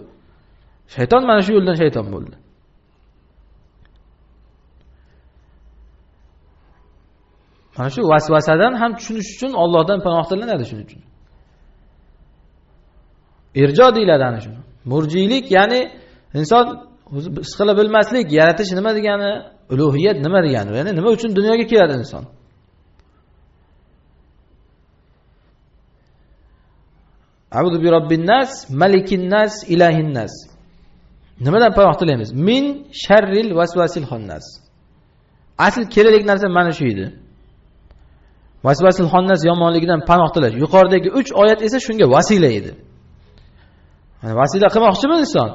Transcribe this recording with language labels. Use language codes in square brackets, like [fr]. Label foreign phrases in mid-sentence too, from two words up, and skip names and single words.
[uz] Shayton mana shu yo'ldan shayton bo'ldi. Mana shu vasvasadan ham tushunish uchun Allohdan panoh tilanadi shuning uchun. Irjo deyiladi ana shuni. Murjiylik, ya'ni inson o'zi his qila bilmaslik, yaratish nima degani, ulug'iyat nima degani, ya'ni nima uchun dunyoga keladi inson. [ar] أعوذ برب الناس ملك الناس إله الناس. [uz] Nimadan panoh tilaymiz? [ar] من شر الوسواس الخناس. [uz] Asl kerakli narsa mana shu edi. [ar] الوسواس الخناس [uz] yomonligidan panoh tilash. Yuqoridagi 3 oyat esa shunga vasila edi. Mana vasila qilmoqchimi inson?